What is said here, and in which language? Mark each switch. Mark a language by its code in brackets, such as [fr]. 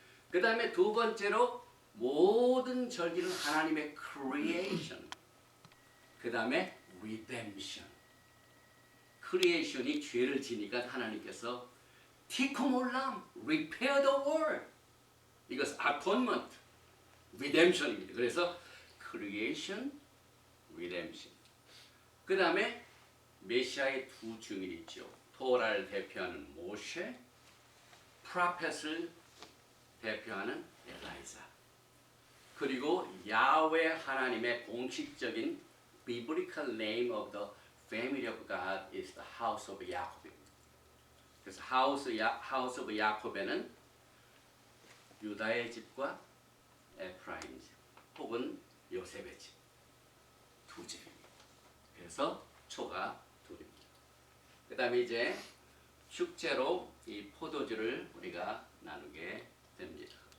[ko] 그 다음에 두 번째로 모든 절기는 하나님의 creation. 그 다음에 redemption. 크리에이션이 죄를 지니까 하나님께서 티쿰 올람, [en] repair the world. [ko] 이것은 atonement, redemption입니다. 그래서 creation, redemption. 그 다음에 메시아의 두 증인이 있죠. 토라를 대표하는 모세, 프로펫을 대표하는 엘라이자. 그리고 야훼 하나님의 공식적인 [en] biblical name of the family of God is the house of Jacob. [ko] 그래서 house of 야콥에는 유다의 집과 에프라임 집 혹은 요셉의 집 두 집입니다. 그래서 초가 둘입니다. 그 다음에 이제 축제로 이 포도주를 우리가 나누게 됩니다.